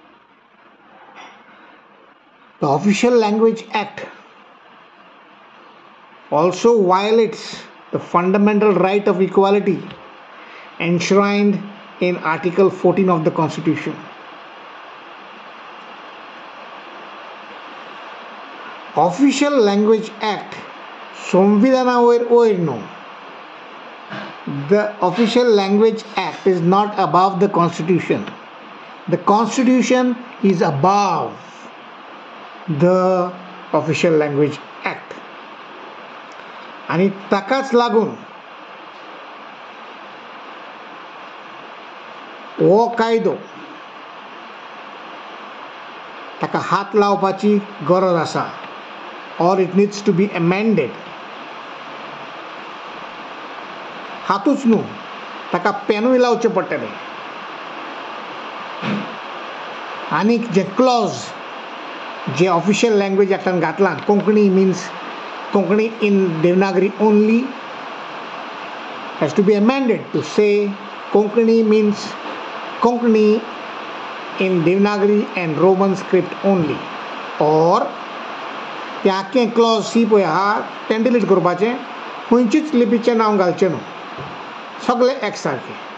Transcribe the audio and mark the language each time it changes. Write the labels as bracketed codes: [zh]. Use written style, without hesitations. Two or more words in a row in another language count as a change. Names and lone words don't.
[en] The Official Language Act also violates the fundamental right of equality enshrined in Article 14 of the Constitution. Official Language Act [kok] संविधाना वयर न्हू. [en] The Official Language Act is not above the Constitution. The Constitution is above the Official Language Act. [kok] आनी ताकाच लागून हो कायदो ताका हात लावपाची गरज आसा. [en] or it needs to be amended. [kok] हातूच न्हू ताका पेनूय लावचे पडटले. आनी जे [en] क्लॉज जे official language [kok] एक्टान घातला [en] Konkani means Konkani in Devanagari only has to be amended to say Konkani means Konkani in Devanagari and Roman script only. [kok] और तें आख्खें क्लॉज सी पळय आहा तें डिलीट करपाचें. खंयचीच लिपीचें नांव घालचें न्हू. सगळे एक सारकें.